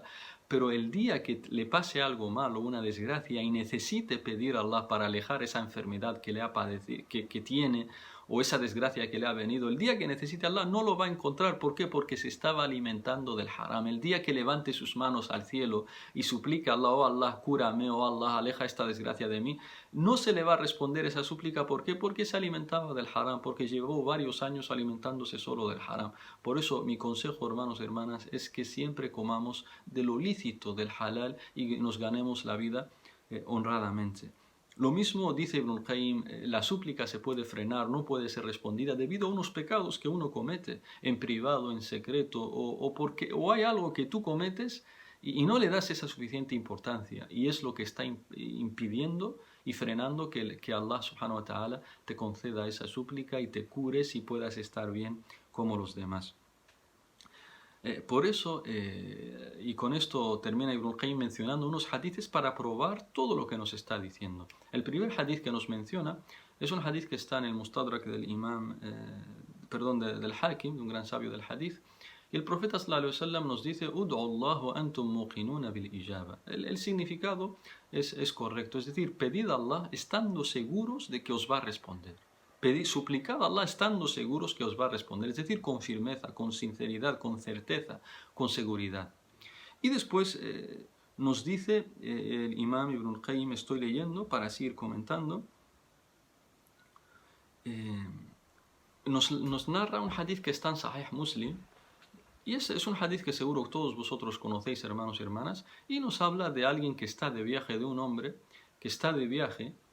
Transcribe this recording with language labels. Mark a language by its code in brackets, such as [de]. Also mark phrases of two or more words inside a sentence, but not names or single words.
[es] Pero el día que le pase algo malo, una desgracia, y necesite pedir a Allah para alejar esa enfermedad que le ha padecido, que tiene, o esa desgracia que le ha venido, el día que necesite a Allah no lo va a encontrar. ¿Por qué? Porque se estaba alimentando del haram. El día que levante sus manos al cielo y suplique a Allah, oh Allah, cúrame, oh Allah, aleja esta desgracia de mí, no se le va a responder esa súplica. ¿Por qué? Porque se alimentaba del haram, porque llevó varios años alimentándose solo del haram. Por eso mi consejo, hermanos y hermanas, es que siempre comamos de lo lícito, del halal, y nos ganemos la vida honradamente. Lo mismo dice Ibn al-Qayyim, la súplica se puede frenar, no puede ser respondida debido a unos pecados que uno comete en privado, en secreto, o hay algo que tú cometes y no le das esa suficiente importancia, y es lo que está impidiendo y frenando que Allah [ar] سبحانه وتعالى [es] te conceda esa súplica y te cures y puedas estar bien como los demás. Por eso, y con esto termina Ibn al-Qayyim mencionando unos hadiths para probar todo lo que nos está diciendo. El primer hadith que nos menciona es un hadith que está en el Mustadrak del Imam, del Hakim, de un gran sabio del hadith. Y el profeta [ar] صلى الله عليه وسلم [es] nos dice: [ar] ادعوا الله وأنتم موقنون بالإجابة. [es] El significado es correcto, es decir, pedid a Allah estando seguros de que os va a responder. Suplicad a Allah estando seguros que os va a responder, es decir, con firmeza, con sinceridad, con certeza, con seguridad. Y después nos dice el Imam Ibn al-Qayyim, estoy leyendo para seguir comentando, nos narra un hadith que está en Sahih Muslim, y es un hadith que seguro todos vosotros conocéis, hermanos y hermanas, y nos habla de alguien que está de viaje, de un hombre que está de viaje,